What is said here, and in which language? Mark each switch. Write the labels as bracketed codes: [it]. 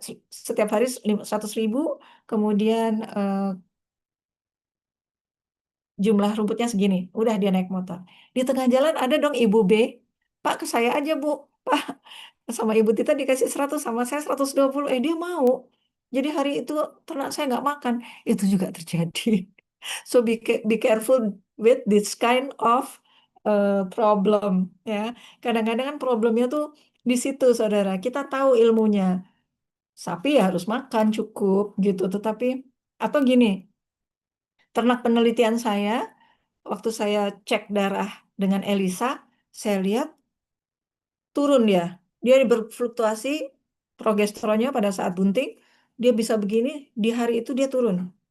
[id] Setiap hari 100.000, kemudian jumlah rumputnya segini. Udah dia naik motor. Di tengah jalan ada dong Ibu B. Pak ke saya aja Bu. Pak sama Ibu Tita dikasih 100 sama saya 120. Dia mau. Jadi hari itu ternak saya nggak makan. Itu juga terjadi. [en] So be careful with this kind of problem ya. [id] Kadang-kadang kan problemnya tuh di situ saudara. Kita tahu ilmunya. Sapi ya harus makan cukup gitu. Tetapi atau gini, ternak penelitian saya waktu saya cek darah dengan Elisa, saya lihat turun dia. Dia berfluktuasi progesteronnya pada saat bunting, dia bisa begini, di hari itu dia turun.